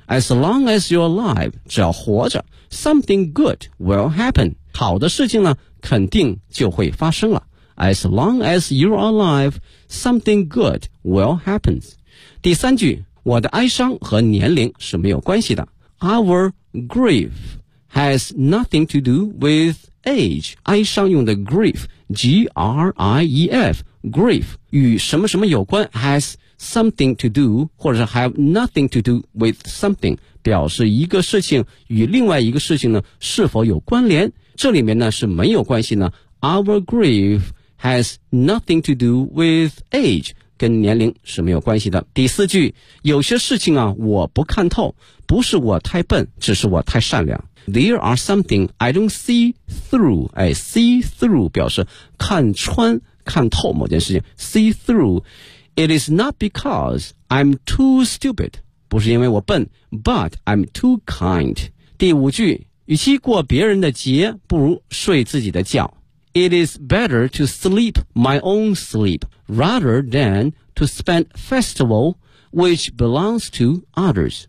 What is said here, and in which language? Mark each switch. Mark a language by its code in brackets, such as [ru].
[en] As long as you're alive, [zh] 只要活着 [en] something good will happen, [zh] 好的事情呢肯定就会发生了。 [en] As long as you're alive, something good will happen. [zh] 第三句，我的哀伤和年龄是没有关系的。 [en] Our grief has nothing to do with age. [zh] 哀伤用的 grief, G-R-I-E-F, grief, 与什么什么有关 [en] has something to do, [zh] 或者是 [en] have nothing to do with something, [zh] 表示一个事情与另外一个事情呢是否有关联。这里面呢是没有关系呢。 [en] Our grief has nothing to do with age. [zh] 跟年龄是没有关系的。第四句，有些事情啊我不看透，不是我太笨，只是我太善良。 [en] There are something I don't see through, see through [zh] 表示看穿看透某件事情。 [en] See through, It is not because I'm too stupid, [zh] 不是因为我笨， [en] But I'm too kind. [zh] 第五句，与其过别人的节不如睡自己的觉。 [en] It is better to sleep my own sleep rather than to spend festival which belongs to others.